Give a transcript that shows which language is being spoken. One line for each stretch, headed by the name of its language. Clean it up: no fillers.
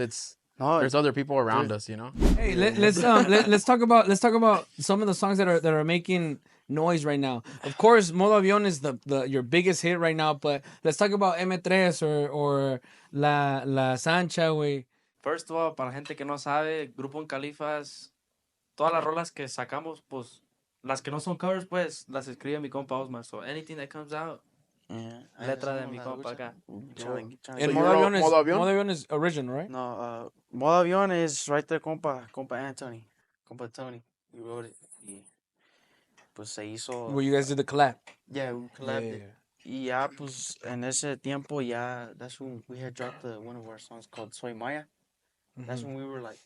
English: It's there's other people around us, you know. Hey, let's talk about some of the songs that are making noise right now. Of course, Modo Avión is the your biggest hit right now, but let's talk about Ep13 or La Sancha, güey. First of all,
Spanish: para la gente que no sabe, Grupo En Califas, todas las rolas que sacamos, pues, las que no son covers, pues, las escribe mi compa Osmar.
English: So anything that comes out, Yeah.
Spanish: letra de mi compa acá.
English: And you Modo wrote Avión is Modo Avión? Modo Avión is original, right? No, Modo Avión is right there, compa Anthony. Compa Tony. You wrote it.
Spanish: Y pues se hizo.
English: Where you guys did the collab. Yeah, we collabed it.
Spanish: Y ya, pues, en ese tiempo, ya,
English: that's when we had dropped one of our songs called Soy Maya. That's when we were like...